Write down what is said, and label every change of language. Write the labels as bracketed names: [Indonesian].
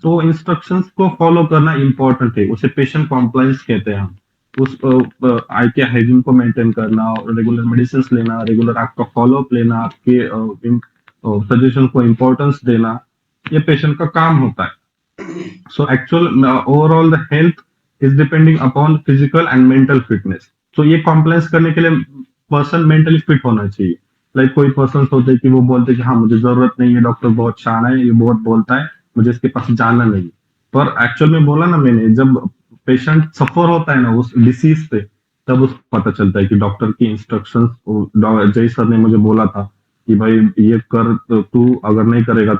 [Hindi] तो इंस्ट्रक्शंस को फॉलो करना इंपॉर्टेंट है, उसे पेशेंट कॉम्प्लायंस कहते हैं हम। उस आई के हाइजीन को मेंटेन करना और रेगुलर मेडिसिन लेना, रेगुलर आपका फॉलोअप लेना, आपके सजेशन को इम्पोर्टेंस देना, ये पेशेंट का काम होता है। [English] So actual overall the health is depending upon physical and mental fitness. [Hindi] So ये compliance करने के लिए पर्सन मेंटली फिट होना चाहिए। लाइक कोई पर्सन होते हैं कि वो बोलते हैं कि हाँ मुझे जरूरत नहीं है, डॉक्टर बहुत शान है, ये बहुत बोलता है, मुझे इसके पास जाना नहीं। पर एक्चुअल में बोला ना मैंने, जब पेशेंट सफर होता है ना उस डिसीज से, तब उसको पता चलता है कि डॉक्टर की इंस्ट्रक्शंस, जय सर ने मुझे बोला था कि भाई ये कर, तू अगर नहीं करेगा